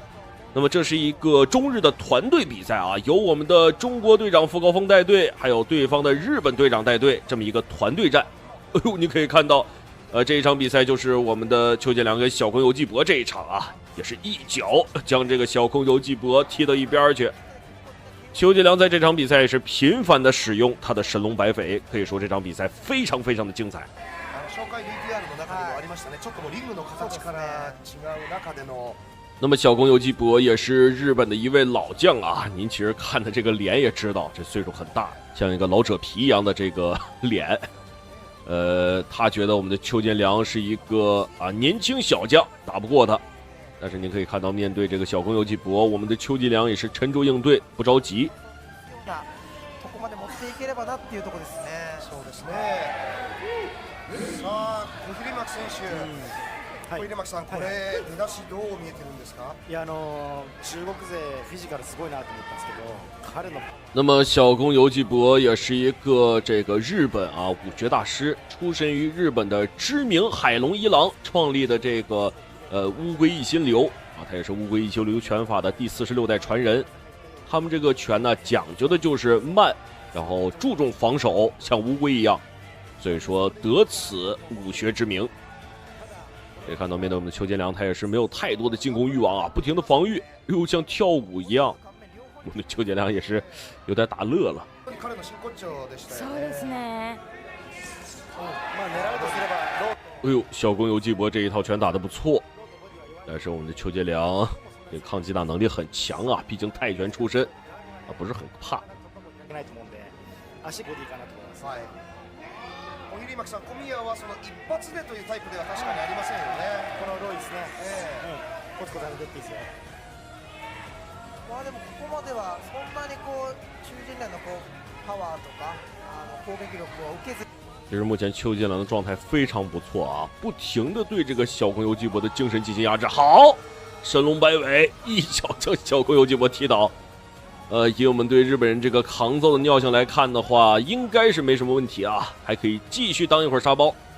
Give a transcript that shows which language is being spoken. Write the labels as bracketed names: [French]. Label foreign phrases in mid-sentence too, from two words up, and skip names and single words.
[Chinese] 那麼這是一個中日的團隊比賽啊，由我們的中國隊長傅高峰帶隊，還有對方的日本隊長帶隊，這麼一個團隊戰。哎呦，你可以看到，這一場比賽就是我們的邱建良跟小宮遊紀博這一場啊，也是一腳將這個小宮遊紀博踢到一邊去。邱建良在這場比賽也是頻繁的使用他的神龍擺匪，可以說這場比賽非常非常的精彩。那麼小宮遊紀博也是日本的一位老將啊，您其實看的這個臉也知道，這歲數很大，像一個老者皮一樣的這個臉。他觉得我们的邱建良是一个年轻小将，打不过他。但是您可以看到，面对这个小公游纪博，我们的邱建良也是沉着应对，不着急。 [Japanese] ここまで持っていければなっていうところですね。そうですね。さあ、小比巻選手、小比巻さん、これ出だしどう見えてるんですか？いや、中国勢フィジカルすごいなと思ったんですけど、彼の。 [Chinese] 那么小公游纪博也是一个这个日本武学大师，出身于日本的知名海龙一郎创立的这个乌龟一心流他也是乌龟一心流拳法的第46代传人。他们这个拳呢，讲究的就是慢，然后注重防守，像乌龟一样，所以说得此武学之名。可以看到，面对我们的邱建良，他也是没有太多的进攻欲望不停的防御，又像跳舞一样。我们的邱建良也是有点打乐了。 [Japanese] そうですね。 [Chinese] 哎呦，小公游纪博这一套拳打得不错，但是我们的邱建良这抗击打能力很强毕竟泰拳出身不是很怕。 [Japanese] 小比巻さん、小宮はその一発でというタイプでは確かにありませんよね。このロイですね。コツコツやっていっていいですよ。まあでもここまではそんなに中陣内のパワーとか攻撃力を受けず。 [Chinese] 其实目前邱建良的状态非常不错不停的对这个小公游纪博的精神进行压制。好，神龙摆尾，一脚将小公游纪博踢倒。以我们对日本人这个抗揍的尿性来看的话，应该是没什么问题还可以继续当一会儿沙包。